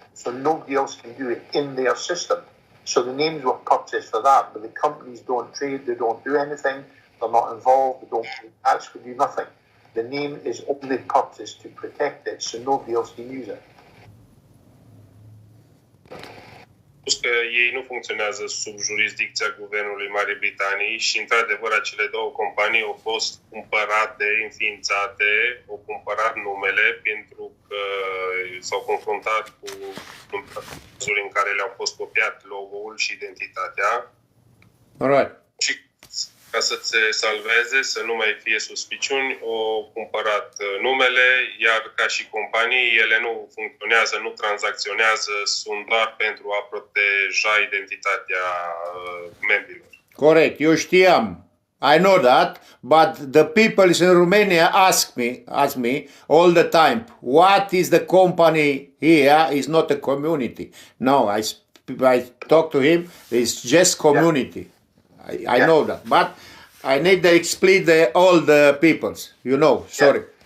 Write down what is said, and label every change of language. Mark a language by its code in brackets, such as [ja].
[en] So nobody else can do it in their system. So the names were purchased for that, but the companies don't trade, they don't do anything, they're not involved, they don't actually do nothing. The name is only purchased to protect it so nobody else can use it. [ro] spus că ei nu funcționează sub jurisdicția Guvernului Marii Britanii și, într-adevăr, acele două companii au fost cumpărate, înființate, au cumpărat numele pentru că s-au confruntat cu cazuri în care le-au fost copiat logo-ul și identitatea. [en] Alright. [ro] Și ca să se salveze, să nu mai fie suspiciuni, au cumpărat numele, iar ca și companii, ele nu funcționează, nu tranzacționează, sunt doar pentru a proteja identitatea membrilor. Corect, eu știam. [en] I know that, but the people in Romania ask me all the time, what is the company here? Is not a community. No, I talk to him, it's just community. I know that, but I need to explain all the peoples, you know, sorry.